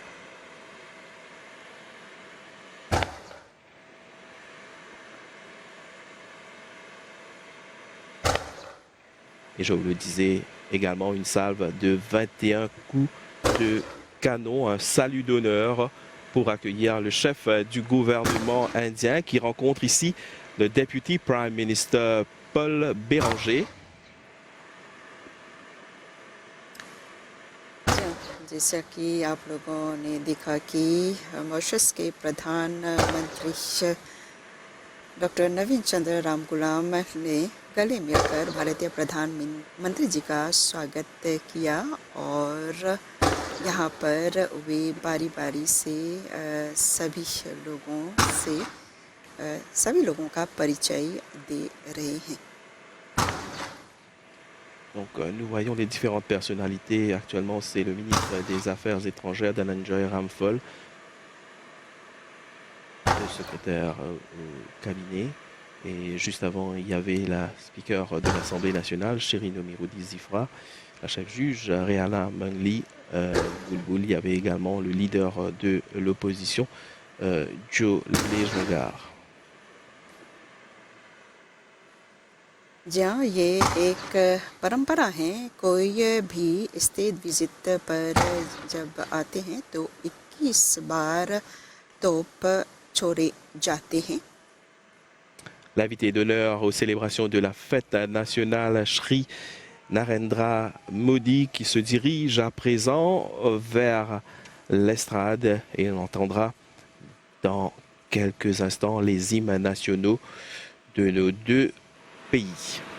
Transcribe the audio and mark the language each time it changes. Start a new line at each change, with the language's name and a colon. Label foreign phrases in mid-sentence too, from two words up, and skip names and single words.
French: Et je vous le disais également, une salve de 21 coups de canon, un salut d'honneur pour accueillir le chef du gouvernement indien qui rencontre ici le
English: Deputy Prime Minister
French: Paul Béranger.
Hindi: जैसा कि आप लोगों ने देखा कि मॉरिशस के प्रधानमंत्री डॉक्टर नवीन चंद्र रामगुलाम ने गले मिलकर भारतीय प्रधानमंत्री जी का स्वागत किया और यहाँ पर वे बारी बारी से सभी लोगों का परिचय दे रहे हैं.
French: Donc nous voyons les différentes personnalités. Actuellement, c'est le ministre des Affaires étrangères, Dhananjay Ramphal, le secrétaire au cabinet. Et juste avant, il y avait la speaker de l'Assemblée nationale, Shirin Omiroudi Zifra, la chef juge, Rehala Mangli Bulbul. Il y avait également le leader de l'opposition, Joe Lejongar.
Hindi: जहाँ ये एक परंपरा है, कोई भी
English: state visit
Hindi: पर जब आते हैं तो 21 बार तोप छोड़े जाते हैं.
French: L'invité d'honneur aux célébrations de la fête nationale, Shri Narendra Modi, qui se dirige à présent vers l'estrade, et on entendra dans quelques instants les hymnes nationaux de nos deux pays.